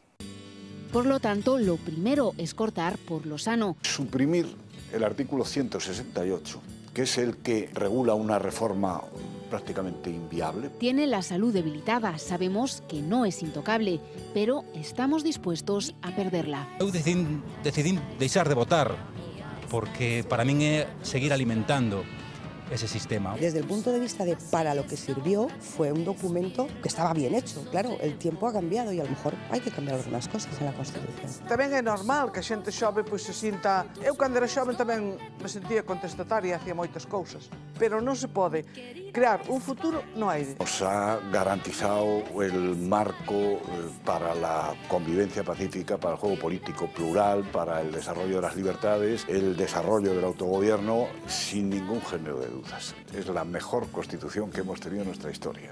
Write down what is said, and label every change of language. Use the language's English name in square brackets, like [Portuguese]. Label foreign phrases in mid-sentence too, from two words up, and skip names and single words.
[Spanish] Por lo tanto, lo primero es cortar por lo sano. Suprimir el artículo 168, que es el que regula una reforma prácticamente inviable. Tiene la salud debilitada, sabemos que no es intocable, pero estamos dispuestos a perderla. [Galician] Eu decidín deixar de votar, porque para min é seguir alimentando ese sistema. [Spanish] Desde el punto de vista de para lo que sirvió, fue un documento que estaba bien hecho. Claro, el tiempo ha cambiado y a lo mejor hay que cambiar algunas cosas en la Constitución. [Galician] Tamén é normal que a xente xove pois se sinta... Eu, cando era xoven, tamén me sentía contestataria hacia moitas cousas, pero non se pode crear un futuro no aire. [Spanish] Nos ha garantizado el marco para la convivencia pacífica, para el juego político plural, para el desarrollo de las libertades, el desarrollo del autogobierno, sin ningún género de dudas. Es la mejor Constitución que hemos tenido en nuestra historia.